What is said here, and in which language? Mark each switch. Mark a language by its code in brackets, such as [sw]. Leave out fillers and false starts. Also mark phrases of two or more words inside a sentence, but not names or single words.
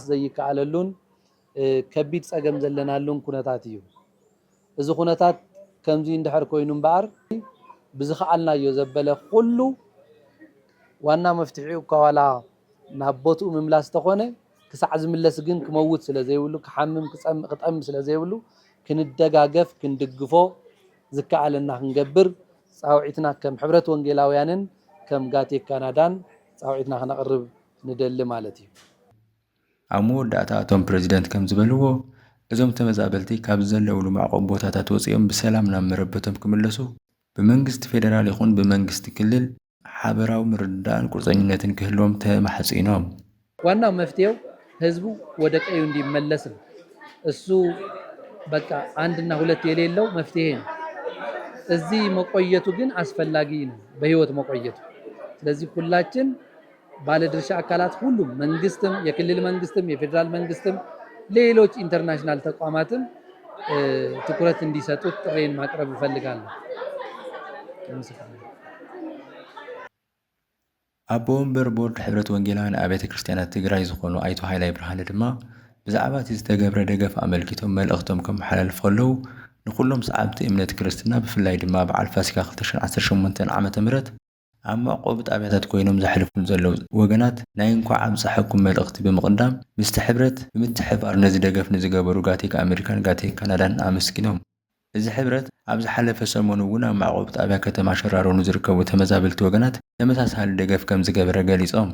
[ti] ዘይከኣለሉን ከቢድ ጸገም ዘለናሉን ኩነታት እዩ እዚ ኩነታት ከምዚ እንድሕር ኮይኑ እምበኣር ብዝኸኣልናዮ ዘበለ ኩሉ ዋና መፍትሒኡ ከዋላ ናብ ቦትኡ ምምላስ ተኾነ ክሳዕ ዝምለስ ግን ክመውት ስለ ዘይብሉ ክሓምም ክጠም ስለ ዘይብሉ ክንደጋገፍ ክንድግፎ ዝከኣለና ክንገብር ጻውዒትና ከም ሕብረት ወንጌላውያንን ከም ጋቴ ካናዳን ጻውዒትና ክነቕርብ ንደሊ ማለት እዩ ኣብ መወዳእታ እቶም ፕሬዚደንት ከም ዝበልዎ እዞም ተመዛበልቲ ካብ ዘለውሉ ማዕቆብ ቦታታት ወፂኦም ብሰላም ናብ መረበቶም ክምለሱ ብመንግስቲ ፌደራል ይኹን ብመንግስቲ ክልል ሓበራዊ ምርዳእን ቁርፀኝነትን ክህልዎም ተማሕፂኖም [am] ዋናው መፍትሄው ህዝቡ ወደ ቀዩ እንዲመለስ ነው እሱ በቃ አንድና ሁለት የሌለው መፍትሄ ነው እዚህ መቆየቱ ግን አስፈላጊ ነው በህይወት መቆየቱ ስለዚህ ሁላችን ባለድርሻ አካላት ሁሉም መንግስትም የክልል መንግስትም የፌደራል መንግስትም ሌሎች ኢንተርናሽናል ተቋማትም ትኩረት እንዲሰጡት ጥሬን ማቅረብ ይፈልጋለሁ [ti] ኣቦ ወንበር ቦርድ ሕብረት ወንጌላውያን አብያተ ክርስቲያናት ትግራይ ዝኾኑ ኣይቶ ሃይላይ ብርሃነ ድማ ብዛዕባ እቲ ዝተገብረ ደገፍ ኣመልኪቶም መልእኽቶም ከመሓላልፉ ከለዉ ንኩሎም ሰዓብቲ እምነት ክርስትና ብፍላይ ድማ በዓል ፋሲካ 2018 ዓመተ ምህረት ኣብ ማዕቆብ ጣብያታት ኮይኖም ዘሕልፉን ዘለዉ ወገናት ናይ እንኳዕ ኣብፅሐኩም መልእኽቲ ብምቕዳም ምስቲ ሕብረት ብምትሕብባር ነዚ ደገፍ ንዝገበሩ ጋቴክ ኣሜሪካን ጋቴክ ካናዳን ኣመስኪኖም እዚ ሕብረት ኣብ ዝሓለፈ ሰሞኑ እውን ኣብ ማዕቆብ ጣብያ ከተማ ሸራሮ ንዝርከቡ ተመዛበልቲ ወገናት ተመሳሳሊ ደገፍ ከም ዝገበረ ገሊጾም